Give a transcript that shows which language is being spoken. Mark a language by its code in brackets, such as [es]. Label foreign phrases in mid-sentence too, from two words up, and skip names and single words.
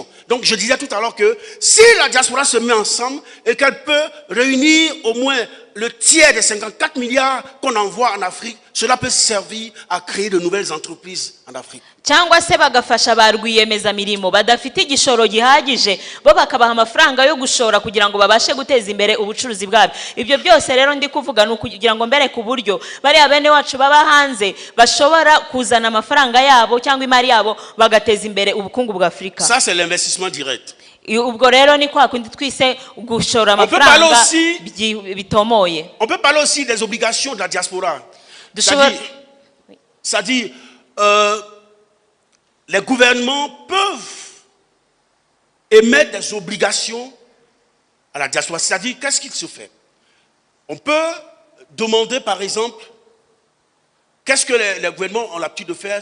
[fr] Donc je disais tout à l'heure que si la diaspora se met ensemble et qu'elle peut réunir au moins le tiers des 54 milliards qu'on envoie en Afrique, cela peut servir à créer de nouvelles entreprises en Afrique. [rw] cyangwa se bagafasha ba rwiyemezamirimo badafite igishoro gihagije bo bakabaha amafaranga yo gushora kugira ngo babashe guteza imbere ubucuruzi bwabo. ibyo byose rero ndi kuvuga ni ukugira ngo mbere ku buryo bariya bene wacu baba hanze bashobora kuzana amafaranga yabo cyangwa imari yabo bagateza imbere ubukungu bwa Afurika. [fr] Ça c'est l'investissement direct. [rw] ubwo rero ni kwa kundi twise gushora amafaranga bitomoye. [fr] On peut parler aussi des obligations de la diaspora. C'est-à-dire, les gouvernements peuvent émettre des obligations à la diaspora. C'est-à-dire, qu'est-ce qu'il se fait? On peut demander, par exemple, qu'est-ce que les gouvernements ont l'habitude de faire?